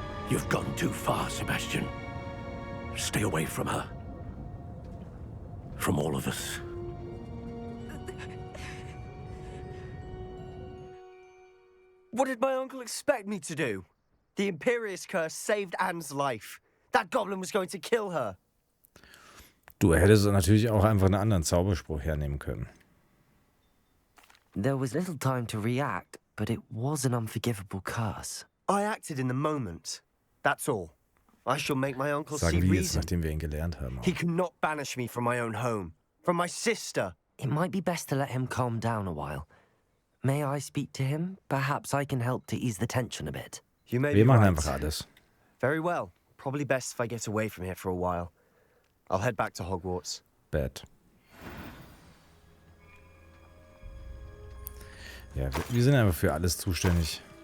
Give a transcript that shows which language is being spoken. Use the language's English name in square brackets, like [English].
[English] You've gone too far, Sebastian. Stay away from her. From all of us. What did my uncle expect me to do? The Imperious curse saved Anne's life. That goblin was going to kill her. [German] Du hättest natürlich auch einfach einen anderen Zauberspruch hernehmen können. [English] There was little time to react, but it was an unforgivable curse. I acted in the moment. That's all. I shall make my uncle see [German] Sagen wir jetzt, [English] reason. [German] nachdem wir ihn gelernt haben. [English] He cannot banish me from my own home. From my sister. It might be best to let him calm down a while. May I speak to him? Perhaps I can help to ease the tension a bit. You may [German] Wir [English] be [German] machen [English] right. [German] einfach alles. [English] Very well. Probably best if I get away from here for a while. I'll head back to Hogwarts. Bad. [German] Ja, wir sind einfach für alles zuständig.